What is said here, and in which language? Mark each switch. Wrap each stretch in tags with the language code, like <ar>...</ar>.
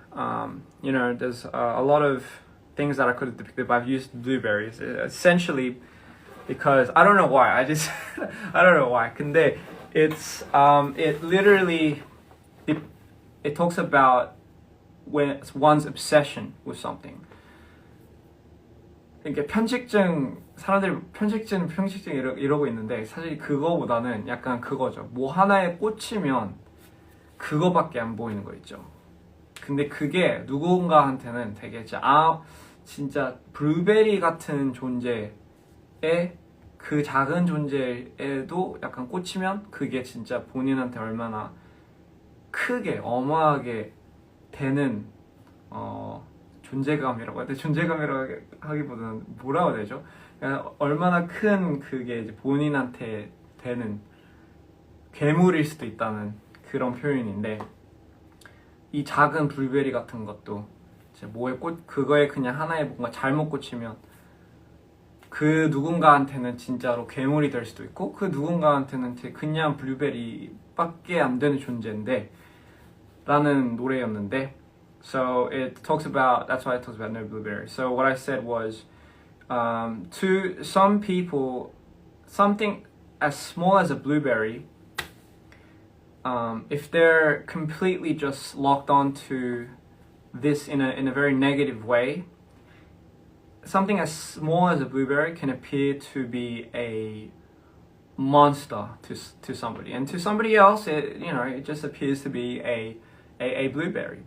<en>You know, there's a lot of things that I could have depicted, but I've used blueberries essentially because I don't know why. I don't know why. 근데 it's it literally it talks about when it's one's obsession with something.</en> <ko>이렇게 편식증, 사람들이 편식증 이러고 있는데 사실 그거보다는 약간 그거죠. 뭐 하나에 꽂히면 그거밖에 안 보이는 거 있죠. 근데 그게 누군가한테는 되게 진짜 블루베리 같은 존재에 그 작은 존재에도 약간 꽂히면 그게 진짜 본인한테 얼마나 크게 어마하게 되는 존재감이라고 해야 돼. 존재감이라고 하기보다는 뭐라고 해야 되죠? 그러니까 얼마나 큰 그게 이제 본인한테 되는 괴물일 수도 있다는 그런 표현인데, 이 작은 블루베리 같은 것도 이제 그거에 그냥 하나에 뭔가 잘못 꽂히면 그 누군가한테는 진짜로 괴물이 될 수도 있고, 그 누군가한테는 그냥 블루베리밖에 안 되는 존재인데 라는 노래였는데,</ko> <en>so it talks about, that's why it talks about no blueberry. So what I said was, to some people, something as small as a blueberry, if they're completely just locked onto this in a very negative way, something as small as a blueberry can appear to be a monster to somebody, and to somebody else, it just appears to be a blueberry.</en>